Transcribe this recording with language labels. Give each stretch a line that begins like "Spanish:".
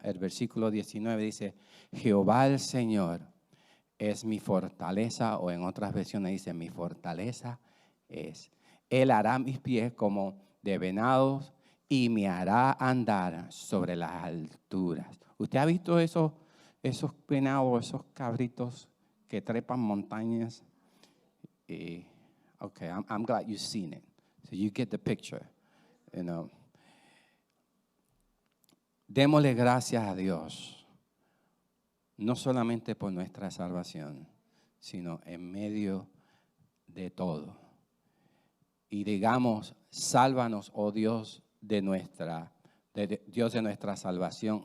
Spanish: El versículo 19 dice, Jehová el Señor es mi fortaleza, o en otras versiones dice, mi fortaleza es. Él hará mis pies como de venados y me hará andar sobre las alturas. ¿Usted ha visto esos venados, esos cabritos que trepan montañas?
English: Okay, I'm glad you've seen it. So you get the picture, you know.
Spanish: Démosle gracias a Dios, no solamente por nuestra salvación, sino en medio de todo. Y digamos, sálvanos, oh Dios, Dios de nuestra salvación.